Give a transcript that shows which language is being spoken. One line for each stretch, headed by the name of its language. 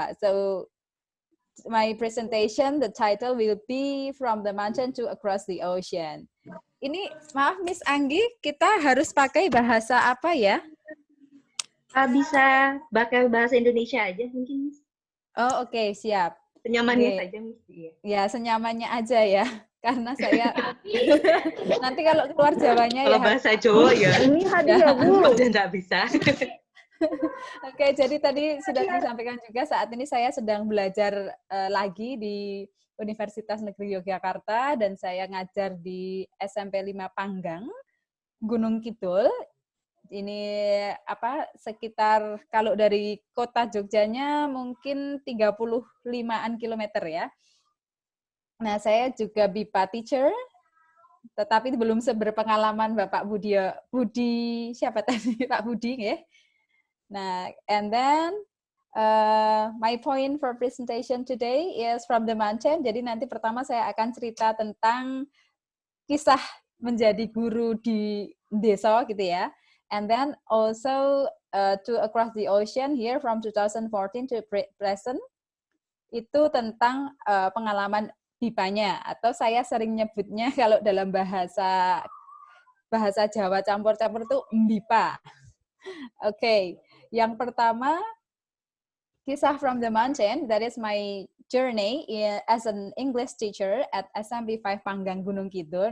English: So my presentation, the title will be From the Mountain to Across the Ocean.
Indonesian: Ini, maaf Miss Anggi, kita harus pakai bahasa apa ya? Bisa pakai bahasa Indonesia aja mungkin, Miss. Oh, oke, siap. Senyamannya saja, Miss. Iya. Ya, senyamannya aja ya. Karena saya, nanti kalau keluar Jawanya kalau ya. Kalau bahasa Jawa ya. Ini hadiah, Bu. Nggak bisa. Oke, jadi tadi sudah disampaikan juga saat ini saya sedang belajar lagi di Universitas Negeri Yogyakarta dan saya ngajar di SMP 5 Panggang, Gunung Kidul. Ini sekitar kalau dari kota Jogjanya mungkin 35-an kilometer ya. Nah, saya juga BIPA teacher, tetapi belum berpengalaman Bapak Budi siapa tadi? Pak Budi ya.
English: Nah, and then my point for presentation today is from the mountain.
Indonesian: Jadi nanti pertama saya akan cerita tentang kisah menjadi guru di desa gitu ya.
English: And then also to across the ocean here from 2014 to present.
Indonesian: Itu tentang pengalaman BIPA-nya atau saya sering nyebutnya kalau dalam bahasa Jawa campur-campur itu BIPA. Oke. Yang pertama, kisah
English: from the mountain, that is my journey as an English teacher at SMP 5 Panggang Gunung Kidul.